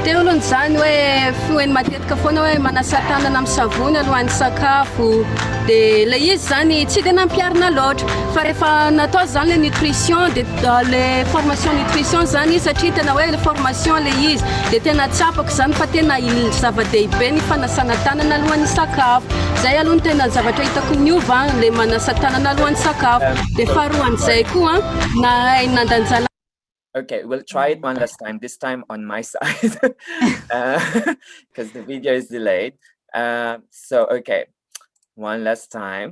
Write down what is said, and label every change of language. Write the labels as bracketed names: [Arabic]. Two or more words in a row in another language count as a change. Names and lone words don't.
[Malagasy] Teo aloha zany hoe fihoeny matetika foana hoe manasa tanana amin'ny savony alohan'ny sakafo dia le izy zany tsy dia nampiarina loatra fa rehefa natao zany [French] le nutrition [Malagasy] dia [French] le formation nutrition [Malagasy] zany satria tena hoe [French] le formation [Malagasy] le izy dia tena tsapako zany fa tena zava-dehibe ny fanasana tanana alohan'ny sakafo. Zay aloha ny tena zavatra hitako miova le manasa tanana alohan'ny sakafo dia faharoan'izay koa na nandanjala. [English] Okay, we'll try it one last time, this time on my side, because the video is delayed. So, okay, one last time.